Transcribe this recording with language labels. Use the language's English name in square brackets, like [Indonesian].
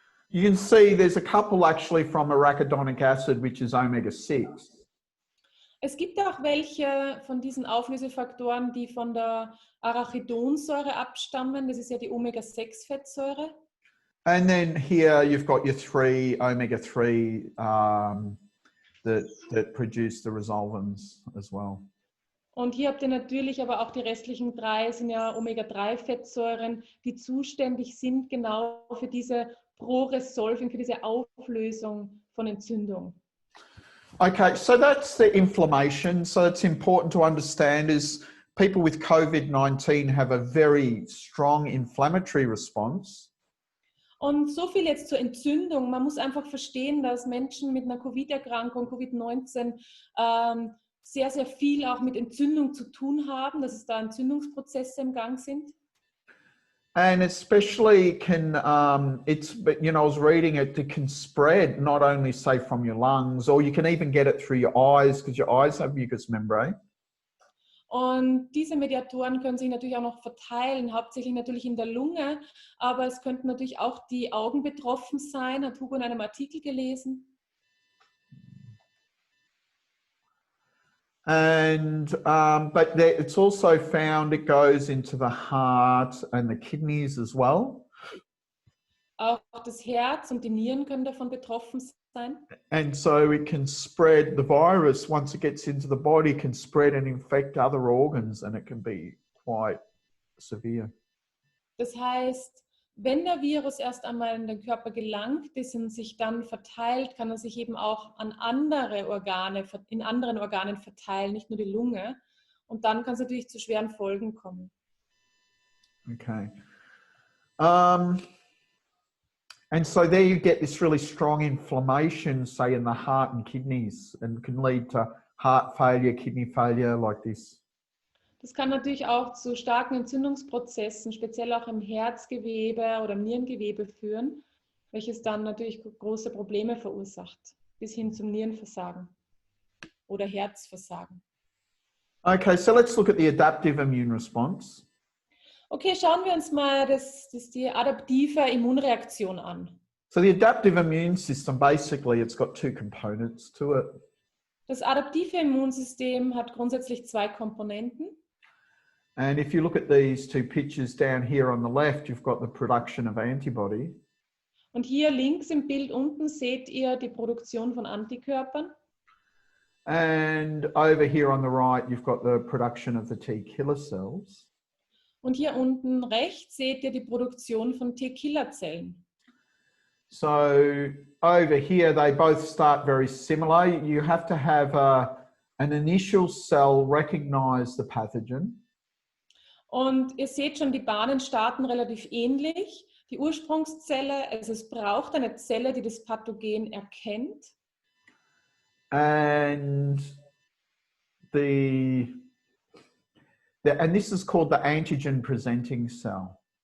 [English] You can see there's a couple actually from arachidonic acid, which is omega-6. [German] Es gibt auch welche von diesen Auflösefaktoren, die von der Arachidonsäure abstammen. Das ist ja die Omega-6-Fettsäure. [English] And then here you've got your 3 omega-3 that produce the resolvins as well. [German] Und hier habt ihr natürlich aber auch die restlichen 3, sind ja Omega-3-Fettsäuren, die zuständig sind genau für diese Pro-Resolving, für diese Auflösung von Entzündung. [English] Okay, so that's the inflammation. So it's important to understand is people with COVID-19 have a very strong inflammatory response. [German] Und so viel jetzt zur Entzündung. Man muss einfach verstehen, dass Menschen mit einer Covid-Erkrankung, Covid-19, sehr, sehr viel auch mit Entzündung zu tun haben, dass es da Entzündungsprozesse im Gang sind. [English] And especially can, I was reading it can spread not only say from your lungs, or you can even get it through your eyes because your eyes have mucous membrane. [German] Und diese Mediatoren können sich natürlich auch noch verteilen, hauptsächlich natürlich in der Lunge, aber es könnten natürlich auch die Augen betroffen sein, hat Hugo in einem Artikel gelesen. [English] And but it's also found it goes into the heart and the kidneys as well. [German] Auch das Herz und die Nieren können davon betroffen sein. [English] And so it can spread, the virus, once it gets into the body, can spread and infect other organs, and it can be quite severe. [German] Das heißt, wenn der Virus erst einmal in den Körper gelangt ist und sich dann verteilt, kann er sich eben auch an andere Organe, in anderen Organen verteilen, nicht nur die Lunge. Und dann kann es natürlich zu schweren Folgen kommen. Okay. [English] And so there you get this really strong inflammation, say in the heart and kidneys, and can lead to heart failure, kidney failure, like this. [German] Das kann natürlich auch zu starken Entzündungsprozessen, speziell auch im Herzgewebe oder im Nierengewebe führen. welches dann natürlich große Probleme verursacht, bis hin zum Nierenversagen oder Herzversagen. [English] Okay, so let's look at the adaptive immune response. [German] Okay, schauen wir uns mal die adaptive Immunreaktion an. [English] So the adaptive immune system, basically, it's got two components to it. [German] Das adaptive Immunsystem hat grundsätzlich zwei Komponenten. [English] And if you look at these two pictures down here on the left, you've got the production of antibody. [German] Und hier links im Bild unten seht ihr die Produktion von Antikörpern. [English] And over here on the right, you've got the production of the T killer cells. [German] Und hier unten rechts seht ihr die Produktion von T-Killer-Zellen. [English] So over here, they both start very similar. You have to have an initial cell recognize the pathogen. [German] Und ihr seht schon, die Bahnen starten relativ ähnlich. Die Ursprungszelle, also es braucht eine Zelle, die das Pathogen erkennt. [English] And this is called the antigen presenting cell.